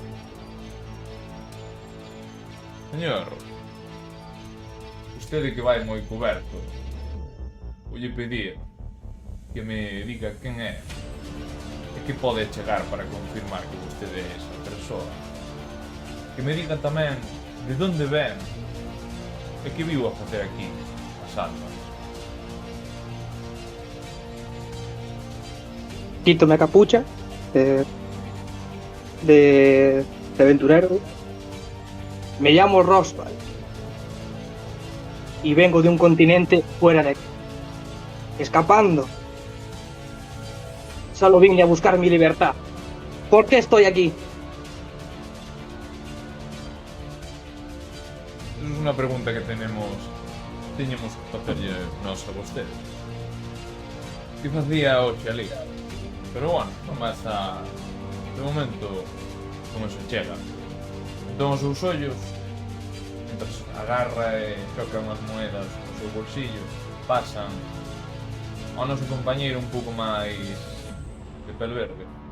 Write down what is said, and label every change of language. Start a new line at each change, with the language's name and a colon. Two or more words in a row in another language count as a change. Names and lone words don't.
Galician: Señor, vostede que vai moi coberto, vou lle pedir que me diga quen é e que pode chegar para confirmar que vostede é esa persoa. Que me diga tamén de onde ven e que vivo a facer aquí, as almas. Quítome a capucha de aventurero.
Spanish: Me llamo Roswell y vengo de un continente fuera de aquí. Escapando. Solo vine a buscar mi libertad. ¿Por qué estoy aquí?
Galician: É unha pregunta que teñemos que facerlle nós a vostede. Que facía hoxe ali? Pero bueno, non vas a... De momento, como se chega. Entón os seus ollos, mentras agarra e choca unhas moedas no seu bolsillo, pasan ao noso compañeiro un pouco máis de pelo verde.